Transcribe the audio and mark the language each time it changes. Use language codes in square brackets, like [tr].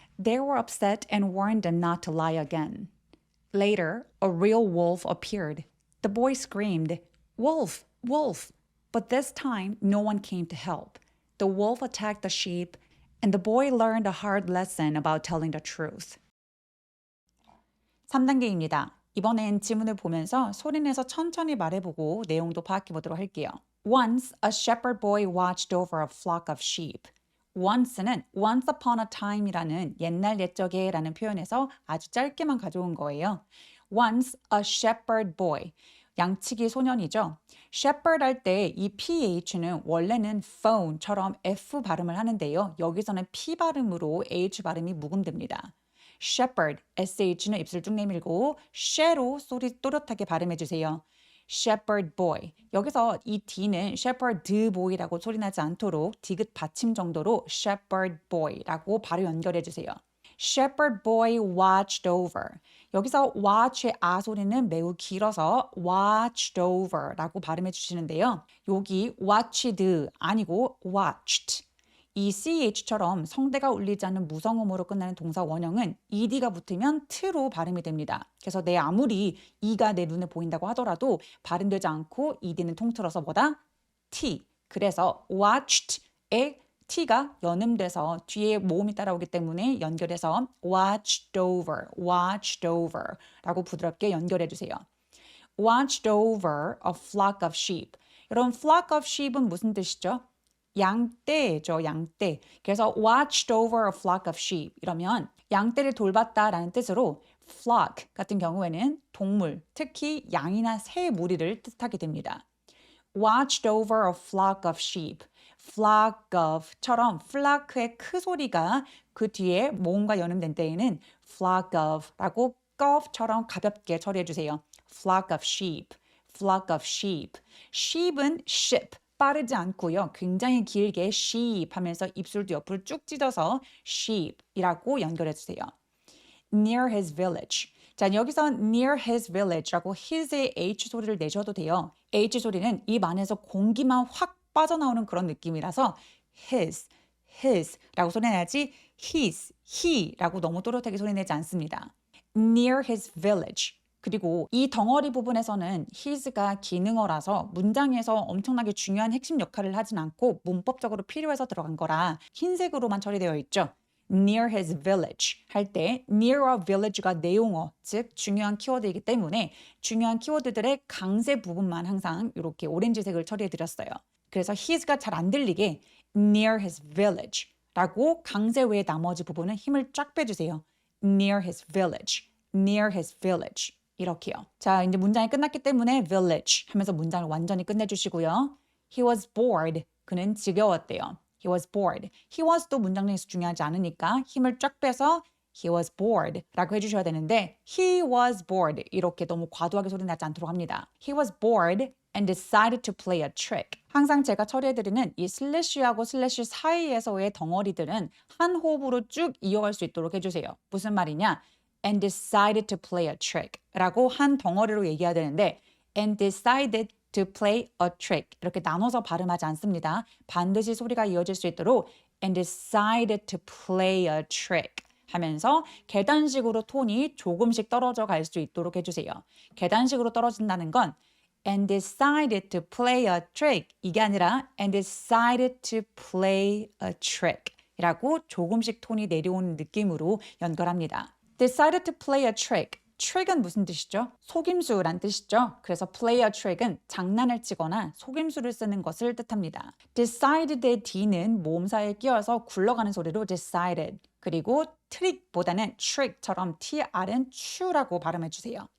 [en] They were upset and warned him not to lie again. Later, a real wolf appeared. The boy screamed, "Wolf, wolf!" But this time, no one came to help. The wolf attacked the sheep, And the boy learned a hard lesson about telling the truth. [ko] 3단계입니다. 이번엔 지문을 보면서 소리내서 천천히 말해보고 내용도 파악해보도록 할게요. [en] Once a shepherd boy watched over a flock of sheep. [ko] Once는 [en] once upon a time [ko] 이라는 옛날 옛적에라는 표현에서 아주 짧게만 가져온 거예요. [en] Once a shepherd boy. [ko] 양치기 소년이죠. shepherd 할 때 이 ph는 원래는 phone처럼 f 발음을 하는데요. 여기서는 p 발음으로 h 발음이 묵음됩니다. shepherd, sh는 입술 쭉 내밀고 sh로 소리 또렷하게 발음해 주세요. [en] shepherd boy. [ko] 여기서 이 d는 shepherd boy라고 소리나지 않도록 디귿 받침 정도로 shepherd boy라고 바로 연결해 주세요. [en] shepherd boy watched over. [ko] 여기서 watch의 아 소리는 매우 길어서 watched over라고 발음해 주시는데요. 여기 watched 아니고 watched. 이 ch처럼 성대가 울리지 않는 무성음으로 끝나는 동사 원형은 ed가 붙으면 t로 발음이 됩니다. 그래서 내 아무리 e가 내 눈에 보인다고 하더라도 발음되지 않고 ed는 통틀어서 뭐다? [en] t. [ko] 그래서 watched의 t가 연음돼서 뒤에 모음이 따라오기 때문에 연결해서 watched over라고 부드럽게 연결해 주세요. [en] watched over a flock of sheep. [ko] 여러분, flock of sheep은 무슨 뜻이죠? 양떼죠, 양떼. 그래서 [en] watched over a flock of sheep [ko] 이러면 양떼를 돌봤다라는 뜻으로 flock 같은 경우에는 동물, 특히 양이나 새 무리를 뜻하게 됩니다. [en] watched over a flock of sheep. [ko] flock of처럼 flock의 크 소리가 그 뒤에 모음과 연음된 때에는 flock of라고 of처럼 가볍게 처리해 주세요. [en] flock of sheep, flock of sheep. [ko] sheep은 ship. 빠르지 않고요. 굉장히 길게 sheep 하면서 입술도 옆으로 쭉 찢어서 sheep이라고 연결해 주세요. [en] near his village. [ko] 자, 여기서 near his village라고 his의 h 소리를 내셔도 돼요. h 소리는 입 안에서 공기만 확 빠져나오는 그런 느낌이라서 his라고 소리내야지 he라고 너무 또렷하게 소리내지 않습니다. [en] near his village. [ko] 그리고 이 덩어리 부분에서는 his가 기능어라서 문장에서 엄청나게 중요한 핵심 역할을 하진 않고 문법적으로 필요해서 들어간 거라 흰색으로만 처리되어 있죠. near his village 할 때 near a village가 내용어, 즉 중요한 키워드이기 때문에 중요한 키워드들의 강세 부분만 항상 이렇게 오렌지색을 처리해 드렸어요. 그래서 his가 잘 안 들리게 near his village 라고 강세 외의 나머지 부분은 힘을 쫙 빼주세요. [en] near his village, near his village. [ko] 이렇게요. 자, 이제 문장이 끝났기 때문에 village 하면서 문장을 완전히 끝내주시고요. [en] He was bored. [ko] 그는 지겨웠대요. [en] He was bored. [ko] He was도 문장 내에서 중요하지 않으니까 힘을 쫙 빼서 he was bored 라고 해주셔야 되는데 he was bored 이렇게 너무 과도하게 소리 나지 않도록 합니다. [en] He was bored and decided to play a trick. [ko] 항상 제가 처리해드리는 이 슬래시하고 슬래시 사이에서의 덩어리들은 한 호흡으로 쭉 이어갈 수 있도록 해주세요. 무슨 말이냐? [en] and decided to play a trick [ko] 라고 한 덩어리로 얘기해야 되는데 and decided to play a trick 이렇게 나눠서 발음하지 않습니다. 반드시 소리가 이어질 수 있도록 and decided to play a trick 하면서 계단식으로 톤이 조금씩 떨어져 갈 수 있도록 해주세요. 계단식으로 떨어진다는 건 and decided to play a trick 이게 아니라 and decided to play a trick 이라고 조금씩 톤이 내려오는 느낌으로 연결합니다. [en] decided to play a trick. [ko] trick은 무슨 뜻이죠? 속임수란 뜻이죠. 그래서 play a trick은 장난을 치거나 속임수를 쓰는 것을 뜻합니다. decided의 d는 모음사에 끼어서 굴러가는 소리로 decided. 그리고 트릭보다는 trick처럼 tr은 추라고 발음해 주세요.